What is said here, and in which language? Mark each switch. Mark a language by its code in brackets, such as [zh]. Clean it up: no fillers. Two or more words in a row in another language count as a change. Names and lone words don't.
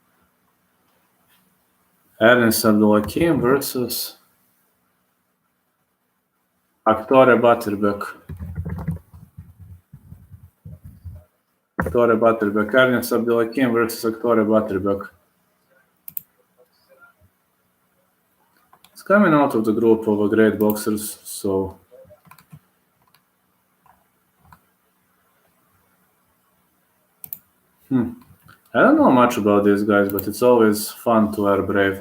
[en] Ernest Abdelhakim versus Aktore Batirbek. Aktore Batirbek. Ernest Abdelhakim versus Aktore Batirbek. It's coming out of the group of great boxers, so I don't know much about these guys, but it's always fun to wear Brave.